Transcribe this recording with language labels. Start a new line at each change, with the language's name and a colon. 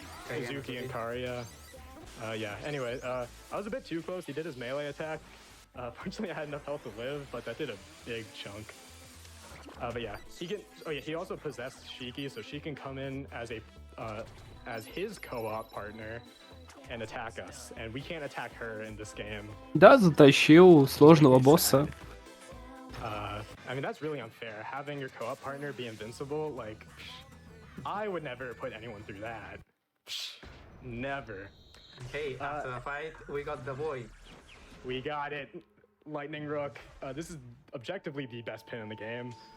English: Suzuki and Karia. Yeah. Anyway, I was a bit too close. He did his melee attack. Fortunately, I had enough health to live, but that did a big chunk. But yeah, he can. Oh yeah, he also possessed Shiki, so she can come in as his co-op partner and attack us, and we can't attack her in this game.
Russian: Да, затащил сложного босса.
English: I mean, that's really unfair. Having your co-op partner be invincible, like, I would never put anyone through that. Never. Hey, after the fight, we got the boy. We got it. Lightning Rook. This is objectively the best pin in the game.